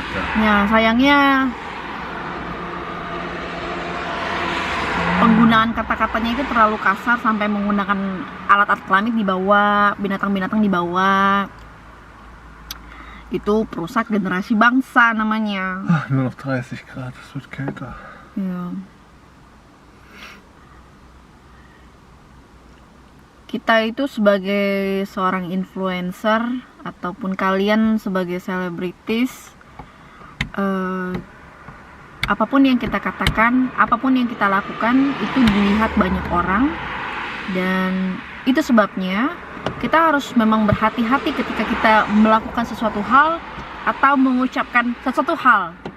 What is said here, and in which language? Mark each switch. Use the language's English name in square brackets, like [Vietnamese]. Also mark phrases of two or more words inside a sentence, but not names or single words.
[Indonesian] Ya sayangnya penggunaan kata-katanya itu terlalu kasar sampai menggunakan alat-alat kelamin dibawa, binatang-binatang dibawa. Itu perusak generasi bangsa namanya. [German] Nur noch 30 Grad, es wird kälter. [Indonesian] Ya. Kita itu sebagai seorang influencer ataupun kalian sebagai selebritis, apapun yang kita katakan, apapun yang kita lakukan itu dilihat banyak orang, dan itu sebabnya kita harus memang berhati-hati ketika kita melakukan sesuatu hal atau mengucapkan sesuatu hal gitu.